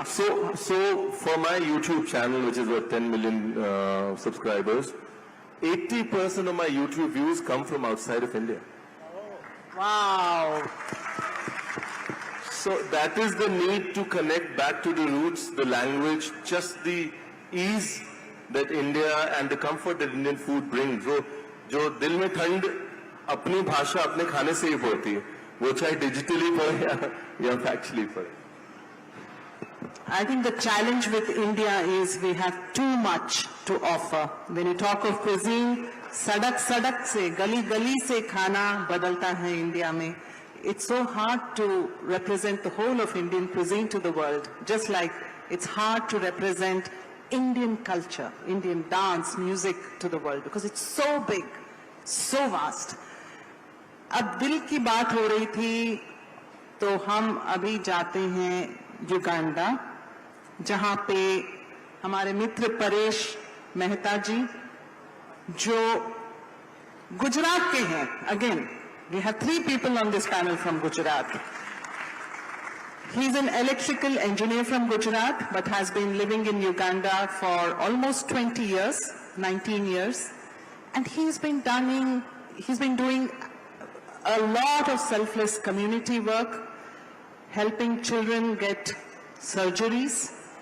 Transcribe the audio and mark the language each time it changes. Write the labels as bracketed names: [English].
[English] So for my YouTube channel, which is what 10 million subscribers, 80% of my YouTube views come from outside of India. Wow. So that is the need to connect back to the roots, the language, just the ease that India and the comfort that Indian food brings. [Hindi] जो दिल में ठंड अपनी भाषा अपने खाने से ही पड़ती है, वो चाहे digitally पड़े या factually पड़े. [English] I think the challenge with India is we have too much to offer. When you talk of cuisine, [Hindi] सड़क सड़क से, गली गली से खाना बदलता है इंडिया में. [English] It's so hard to represent the whole of Indian cuisine to the world, just like it's hard to represent Indian culture, Indian dance, music to the world, because it's so big, so vast. [Hindi] अब दिल की बात हो रही थी, तो हम अभी जाते हैं युगांडा, जहां पे हमारे मित्र परेश मेहता जी, जो गुजरात के हैं. [English] Again, we have 3 people on this panel from Gujarat. He's an electrical engineer from Gujarat, but has been living in Uganda for almost 20 years, 19 years. And he's been doing a lot of selfless community work, helping children get surgeries.